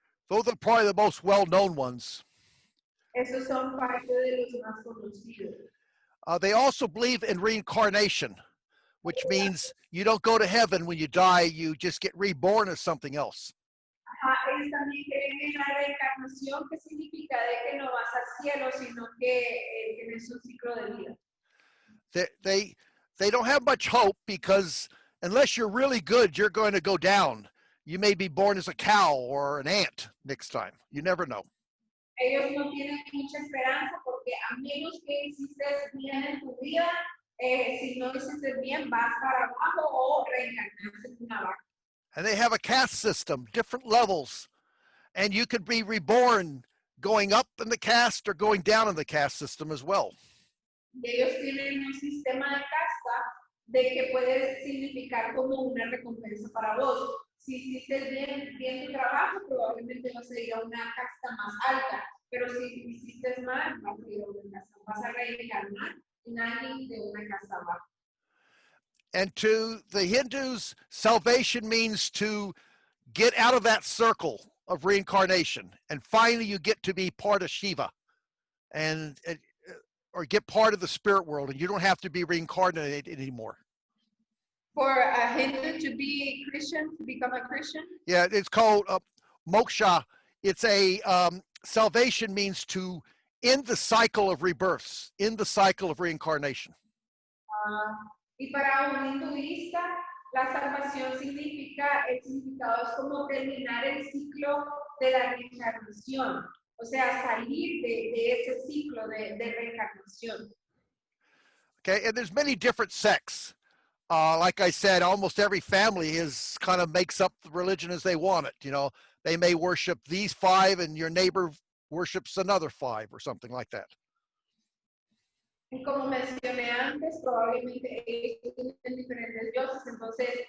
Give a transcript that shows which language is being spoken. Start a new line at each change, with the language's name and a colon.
English: Those are probably the most well-known ones.
Spanish: Esos son parte de los más conocidos.
English: They also believe in reincarnation, which means you don't go to heaven when you die, you just get reborn as something else.
Spanish: Ellos también creen en la reencarnación, que significa de que no vas al cielo, sino que tienes un ciclo de vida.
English: They don't have much hope because unless you're really good, you're going to go down. You may be born as a cow or an ant next time. You never know.
Spanish: Ellos no tienen mucha esperanza porque a menos que hiciste bien en tu vida, si no hiciste bien, vas para abajo o reencarnarse en una vaca.
English: And they have a caste system, different levels. And you could be reborn going up in the caste or going down in the caste system as well.
Spanish: Y ellos tienen un sistema de casta de que puede significar como una recompensa para vos. Si hiciste bien tu trabajo, probablemente vas a ir a una casta más alta. Pero si hiciste mal, vas a ir a una casta. Vas a reencarnar en alguien de una casta baja.
English: And to the Hindus, salvation means to get out of that circle of reincarnation. And finally, you get to be part of Shiva or get part of the spirit world, and you don't have to be reincarnated anymore. For a Hindu to be Christian, to become a Christian? Yeah, it's called moksha. It's a salvation means to end the cycle of rebirths, end the cycle of reincarnation.
Spanish: Y para un hinduista, la salvación significa, el significado es como terminar el ciclo de la reencarnación. O sea, salir de ese ciclo de reencarnación.
English: Okay, and there's many different sects. Like I said, almost every family is kind of makes up the religion as they want it. You know, they may worship these 5 and your neighbor worships another 5 or something like that.
Spanish: Y como mencioné antes, probablemente ellos tienen diferentes dioses, entonces